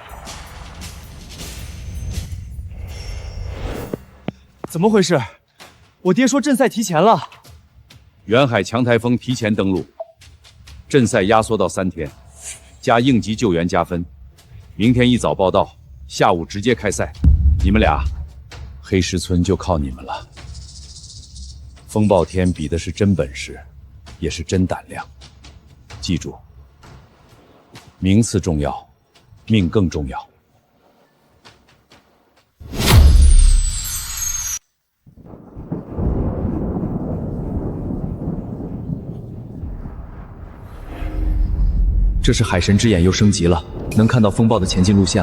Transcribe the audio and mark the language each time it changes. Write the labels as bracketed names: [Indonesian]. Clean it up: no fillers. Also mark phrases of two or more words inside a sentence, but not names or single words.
[Chinese] 怎麼回事？我爹說鎮賽提前了。遠海強颱風提前登陸，鎮賽壓縮到3天，加應急救援加分。明天一早報到，下午直接開賽。你們倆，黑石村就靠你們了。風暴天比的是真本事，也是真膽量。記住，名次重要，命更重要。这是海神之眼又升級了，能看到风暴的前进路线了。